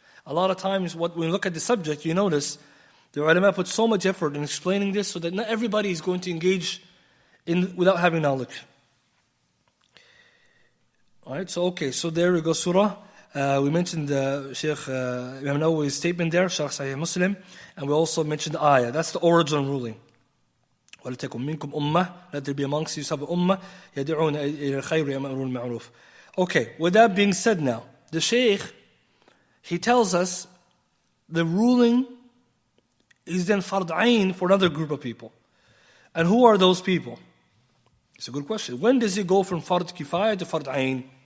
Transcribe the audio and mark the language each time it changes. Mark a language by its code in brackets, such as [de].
[en] A lot of times, when we look at the subject, you notice the ulama put so much effort in explaining this so that not everybody is going to engage in without having knowledge. Alright, so there we go, Surah We mentioned Shaykh Imam Nawawi's statement there, Sharh Sahih Muslim, and we also mentioned the ayah. That's the original ruling. [ar] وَلْتَكُمْ مِنْكُمْ أُمَّةٌ, [en] let there be amongst you some ummah, [ar] يَدْعُونَ إِلَى الْخَيْرِ وَيَأْمُرُونَ بِالْمَعْرُوفِ. [en] Okay, with that being said now, the Shaykh, he tells us the ruling is then fard ayn for another group of people. And who are those people? It's a good question. When does it go from fard kifaya to fard ayn?